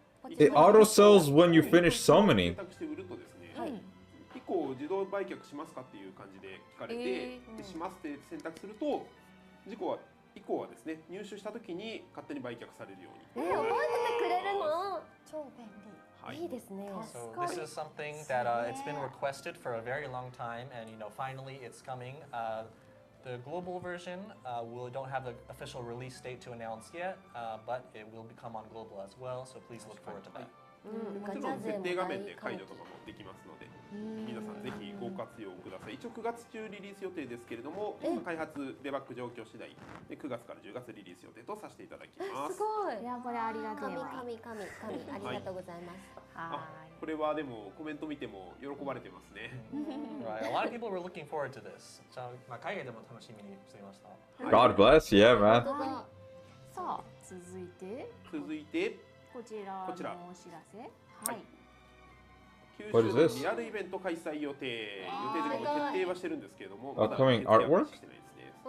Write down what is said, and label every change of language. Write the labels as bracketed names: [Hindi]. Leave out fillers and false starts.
[English] It auto sells when you finish summoning. [Japanese] 選択して売るとですね。以降自動売却しますかっていう感じで聞かれて、しますって選択すると以降はですね、入手した時に勝手に売却されるように。覚えててくれるの？超便利。いいですね。 [English] So this is something that it's been requested for a very long time, and finally it's coming. The global version, we don't have the official release date to announce yet, but it will become on global as well. So please look forward to that. [Japanese] もちろん設定画面で解除とかもできますので、皆さんぜひご活用ください。一応9月中リリース予定ですけれども、開発デバッグ状況次第で9月から10月リリース予定とさせていただきます。すごい。いやこれありがたいわ。神ありがとうございます。はい。これはでもコメント見ても喜ばれてますね。 [English] Right, a lot of people were looking forward to this. [Japanese] 海外でも楽しみにしていました。 [English] God bless, yeah, man. [Japanese] さあ続いて。こちらのお知らせ。はい。九州リアルイベント開催予定というか決定はしてるんですけれども、まだ決定はしてないですね。